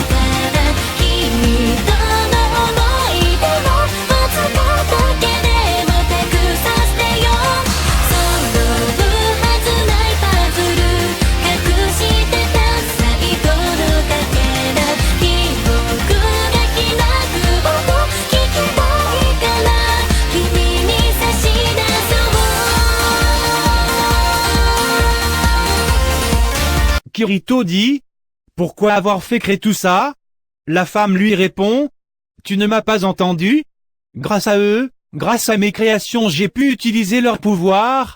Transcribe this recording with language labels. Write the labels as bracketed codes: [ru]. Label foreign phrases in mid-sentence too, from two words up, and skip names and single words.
[ja] から君との思い出をわずかだけでもたくさせてよ揃うはずないパズル隠してた最後のかけら記憶が開く音聞きたいから君に差し出そう [fr] Kirito dit « Pourquoi avoir fait créer tout ça ?» La femme lui répond « Tu ne m'as pas entendu ? Grâce à eux, grâce à mes créations j'ai pu utiliser leur pouvoir.